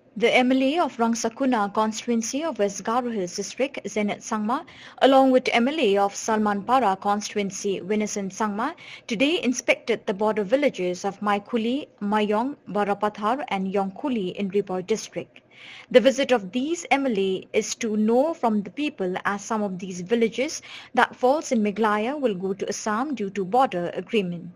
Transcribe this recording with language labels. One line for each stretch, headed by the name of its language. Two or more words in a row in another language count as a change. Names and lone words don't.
English: The MLA of Rangsakuna constituency of West Garo Hills district, Zenet Sangma, along with MLA of Salmanpara constituency, Vincent Sangma, today inspected the border villages of Maikuli, Mayong, Barapathar and Yongkuli in Ri Bhoi district. The visit of these MLA is to know from the people as some of these villages that falls in Meghalaya will go to Assam due to border agreement.